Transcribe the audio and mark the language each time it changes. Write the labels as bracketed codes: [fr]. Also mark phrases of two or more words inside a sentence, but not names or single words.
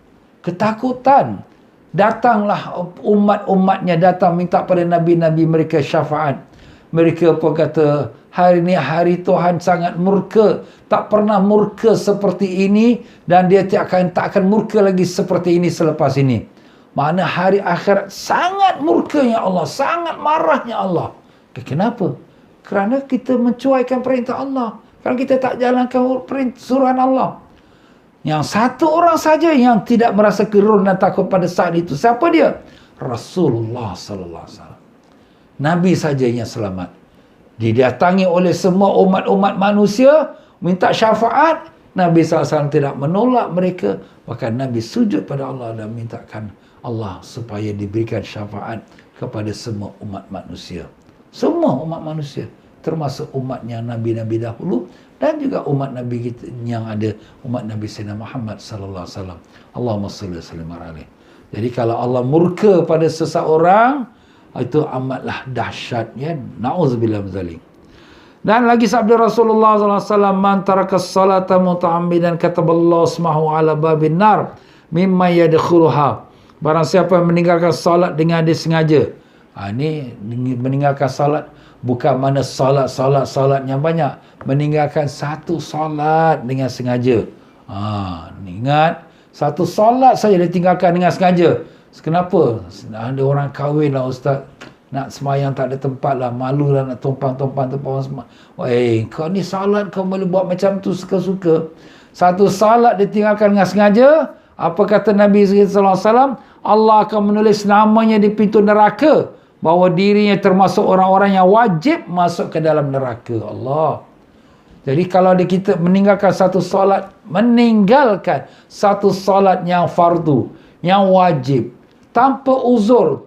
[ms] Datanglah umat-umatnya datang minta pada nabi-nabi mereka syafaat. Mereka pun kata, hari ini hari Tuhan sangat murka, tak pernah murka seperti ini, dan dia tak akan murka lagi seperti ini selepas ini. Makna hari akhirat sangat murkanya Allah, sangat marahnya Allah. Kenapa? Kerana kita mencuaikan perintah Allah. Kerana kita tak jalankan suruhan Allah. Yang satu orang saja yang tidak merasa gerun dan takut pada saat itu. Siapa dia? Rasulullah [ar] صلى الله عليه وسلم. [ms] Nabi saja yang selamat. Didatangi oleh semua umat-umat manusia minta syafaat, Nabi SAW tidak menolak mereka. Bahkan Nabi sujud pada Allah dan mintakan Allah supaya diberikan syafaat kepada semua umat manusia. Semua umat manusia, termasuk umatnya Nabi-Nabi dahulu dan juga umat Nabi kita yang ada, umat Nabi Sayyidina Muhammad [ar] صلى الله عليه وسلم. اللهم صل وسلم عليه. [ms] Jadi kalau Allah murka pada seseorang, itu amatlah dahsyat, ya. [ar] نعوذ بالله من ذلك. [ms] Dan lagi sabda Rasulullah [ar] صلى الله عليه وسلم من ترك الصلاة متعمدا كتب الله اسمه على باب النار مما يدخلها. [ms] Barang siapa yang meninggalkan salat dengan disengaja. Ini meninggalkan salat bukan mana salat yang banyak. Meninggalkan satu salat dengan sengaja. Ingat, satu salat saja ditinggalkan dengan sengaja. Kenapa? Ada orang kahwin lah ustaz, nak semayang tak ada tempat lah, malu lah nak tumpang orang semua. Kau ni salat kau boleh buat macam tu suka-suka. Satu salat ditinggalkan dengan sengaja, Apa kata Nabi [ar] صلى الله عليه وسلم? [ms] Allah akan menulis namanya di pintu neraka, bahawa dirinya termasuk orang-orang yang wajib masuk ke dalam neraka. Allah. Jadi kalau kita meninggalkan satu solat yang fardu, yang wajib, tanpa uzur.